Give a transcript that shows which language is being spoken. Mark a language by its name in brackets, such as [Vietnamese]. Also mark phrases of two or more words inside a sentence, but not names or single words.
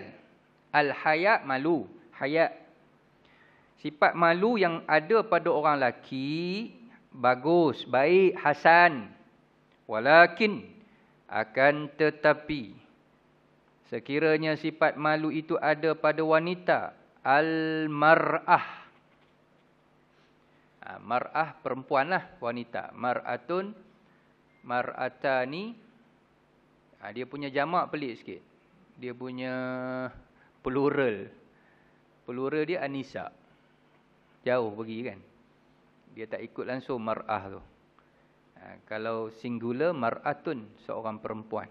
[Arabic] Al-haya, malu, haya. [Malay] Sifat malu yang ada pada orang lelaki bagus, baik, hasan. Walakin, akan tetapi, sekiranya sifat malu itu ada pada wanita, [Arabic] al-mar'ah. [Malay] Mar'ah perempuanlah, wanita. [Arabic] مرأة مرأتان, [Malay] dia punya jamak pelik sikit. Dia punya plural. Plural dia anisa. Jauh pergi kan. Dia tak ikut langsung mar'ah tu. Kalau singular, mar'atun, seorang perempuan.